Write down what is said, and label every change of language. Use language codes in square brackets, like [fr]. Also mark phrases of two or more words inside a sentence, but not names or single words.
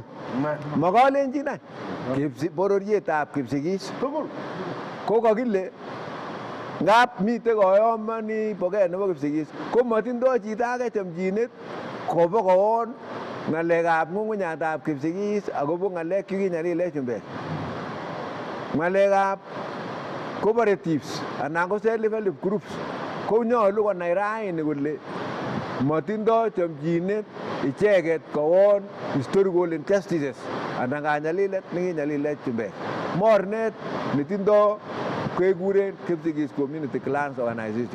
[sgc] Mokolenjin any bororietab Kipsigis tugul ko kakile ngap mite koyomoni bogei nebo Kipsigis ko matindoi chito age chomchinet kobo kowon ng'alekab ng'ung'unyatab Kipsigis akobo ng'alek chekinyalile chumbek. Ng'alekab cooperatives anan ko [en] self-help groups [sgc] ko nyolu konai raini kole matindoi chomchinet icheket kowon [en] historical injustices [sgc] anan kanyalilet nekinyalilet chumbek. Mornet netindo kekuren Kipsigis Community Clans Organization.